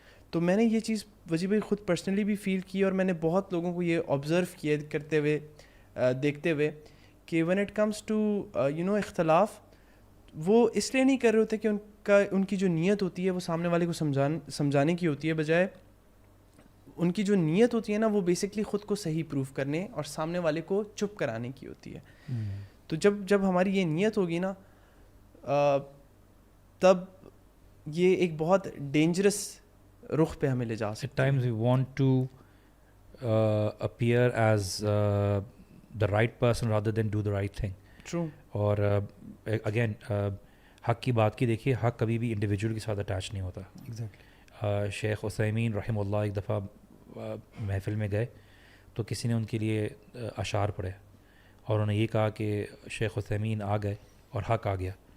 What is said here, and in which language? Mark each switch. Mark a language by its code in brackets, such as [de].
[ur] تو میں نے یہ چیز وجیب بھائی خود پرسنلی بھی فیل کی, اور میں نے بہت لوگوں کو یہ آبزرو کیا کرتے ہوئے دیکھتے ہوئے کہ [en] when it comes to [ur] اختلاف, وہ اس لیے نہیں کر رہے ہوتے کہ ان کی جو نیت ہوتی ہے وہ سامنے والے کو سمجھانے کی ہوتی ہے, بجائے ان کی جو نیت ہوتی ہے نا وہ بیسکلی خود کو صحیح پروف کرنے اور سامنے والے کو چپ کرانے کی ہوتی ہے. تو جب ہماری یہ نیت ہوگی نا تب یہ ایک بہت ڈینجرس رخ پہ ہمیں لے جا سکتے ہیں. [en] At times we want to appear as the right person rather than do the right thing. True. [ur] اور اگین حق کی بات کی دیکھیے, حق کبھی بھی انڈیویجول کے ساتھ اٹیچ نہیں ہوتا. شیخ عثیمین رحمہ اللہ ایک دفعہ محفل میں گئے تو کسی نے ان کے لیے اشعار پڑھے, اور انہوں نے یہ کہا کہ شیخ عثیمین آ گئے اور حق آ گیا.